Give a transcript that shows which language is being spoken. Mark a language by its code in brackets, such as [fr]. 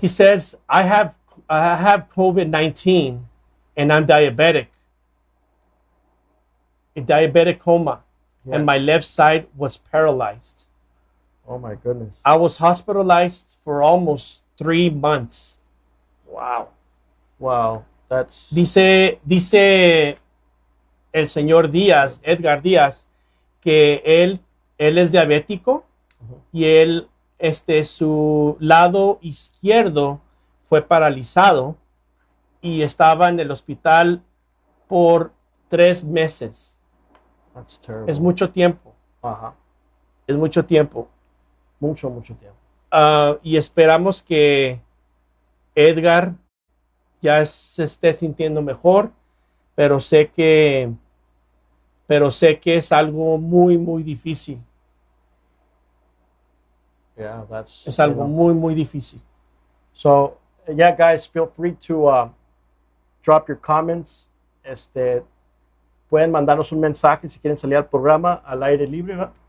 [en] He says, I have COVID-19 and I'm diabetic. A diabetic coma, Yeah. and my left side was paralyzed. Oh my goodness. I was hospitalized for almost 3 months. Wow. That's [es] Dice el señor Díaz, Edgar Díaz, que él es diabético y él, su lado izquierdo fue paralizado y estaba en el hospital por 3 meses. [en] that's terrible. [es] Es mucho tiempo. Ajá. Es mucho tiempo. Mucho tiempo. Y esperamos que Edgar ya se esté sintiendo mejor, pero sé que es algo muy difícil. [en] Yeah, that's [es] Es algo [en] you know. [es] muy difícil. [en] So, yeah, guys, feel free to drop your comments. [es] Pueden mandarnos un mensaje si quieren salir al programa al aire libre, ¿verdad?